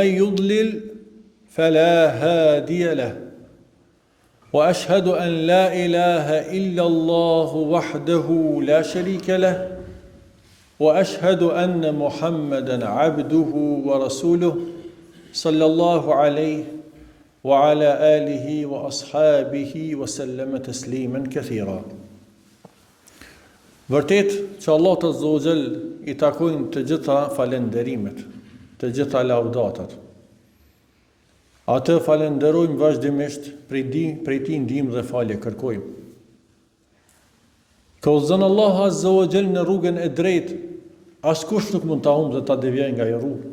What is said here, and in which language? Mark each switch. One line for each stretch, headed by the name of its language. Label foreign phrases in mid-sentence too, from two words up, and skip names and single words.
Arabic: يضلل فلا هادي له وأشهد أن لا إله إلا الله وحده لا شريك له وأشهد أن محمدا عبده ورسوله صلى الله عليه وعلى آله وأصحابه وسلم تسليما كثيرا.
Albanian: Vërtet që Allah të Azzawajal I takojnë të gjitha falenderimet, të gjitha lavdatat. Atë falenderojmë vazhdimisht, prej tij ndihmë dhe falje kërkojmë. Ka udhëzon Allahu Azzawajal në rrugën e drejtë, askush nuk mund ta humbë dhe ta devijojë nga ajo rrugë.